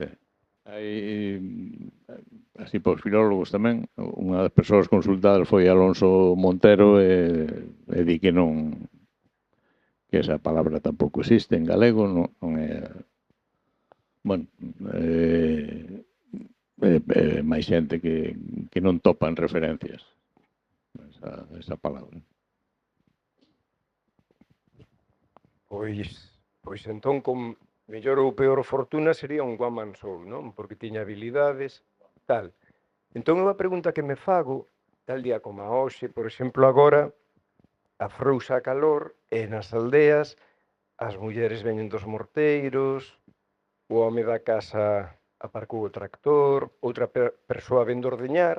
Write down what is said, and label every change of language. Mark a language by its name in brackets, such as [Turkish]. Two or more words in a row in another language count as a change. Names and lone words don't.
[Galician] Hai, así por filólogos tamén, unha das persoas consultadas foi Alonso Montero e di que non, que esa palabra tampouco existe en galego, non é, bueno, máis xente que non topan referencias esa palabra. Pois entón, con mellor ou peor fortuna sería un [English] one man show, [Galician] non? Porque tiña habilidades, tal. Entón, unha pregunta que me fago, tal día como a hoxe, por exemplo, agora, afrouxa a calor e nas aldeas as mulleres veñen dos morteiros, o home da casa aparcou o tractor, outra persoa ven de ordeñar.